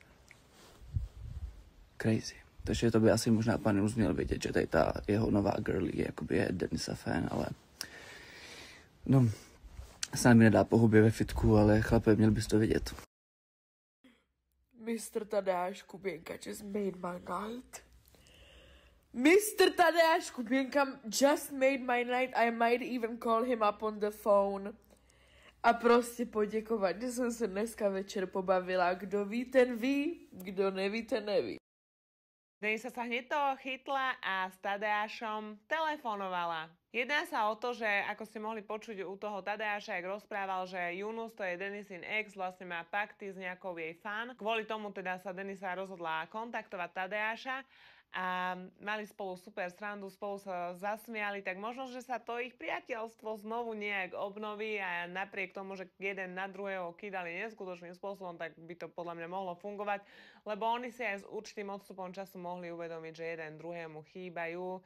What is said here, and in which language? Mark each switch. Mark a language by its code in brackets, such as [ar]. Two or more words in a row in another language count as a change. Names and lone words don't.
[en] Crazy. [cs] Takže to by asi možná pan Yunus měl vědět, že tady ta jeho nová girlie jakoby je Denisa fan, ale no, snad mi nedá po hubě ve fitku, ale chlape, měl bys to vědět. [en] Mr. Tadeáš Kubienka just made my night. Mr. Tadeáš Kubienka just made my night. I might even call him up on the phone [cs] A prostě poděkovat, že jsem se dneska večer pobavila. Kdo ví, ten ví, kdo neví, ten neví. [sk] Denisa sa hneď toho chytla a s Tadeášom telefonovala. Jedná sa o to, že ako ste mohli počuť u toho Tadeáša, jak rozprával, že Yunus, to je Denisin ex, vlastne má pakty s nejakou jej fan. Kvôli tomu teda sa Denisa rozhodla kontaktovať Tadeáša a mali spolu super srandu, spolu sa zasmiali, tak možno, že sa to ich priateľstvo znovu nejak obnoví a napriek tomu, že jeden na druhého kýdali neskutočným spôsobom, tak by to podľa mňa mohlo fungovať, lebo oni si aj s určitým odstupom času mohli uvedomiť, že jeden druhému chýbajú.